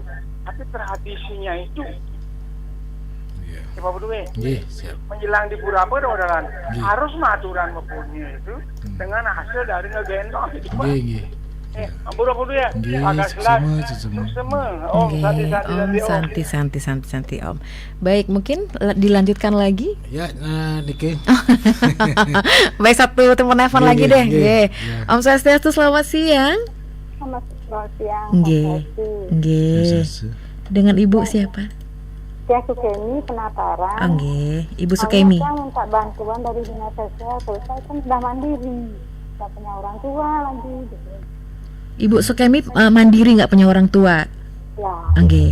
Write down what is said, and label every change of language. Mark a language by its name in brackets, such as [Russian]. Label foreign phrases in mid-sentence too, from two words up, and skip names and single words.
[Indonesian] Tapi tradisinya itu, Pak Berdua, menjelang di Pura apa modalan harus maturan mempunyai itu dengan hasil dari ngegendong itu, Pak. Ampun ya, agak semua. Om, santi Om. Baik, mungkin dilanjutkan lagi. Ya, Niki. Baik, satu telepon lagi deh. Om Swastiastu, selamat siang. Selamat siang. Nggih. Dengan Ibu siapa? Saya Sukemi Penataran. Nggih, Ibu Sukemi. Saya minta bantuan dari dinas sosial, terus saya kan sudah mandiri, nggak punya orang tua lagi. Ibu Sukemi mandiri, nggak punya orang tua. Ya. Nggih.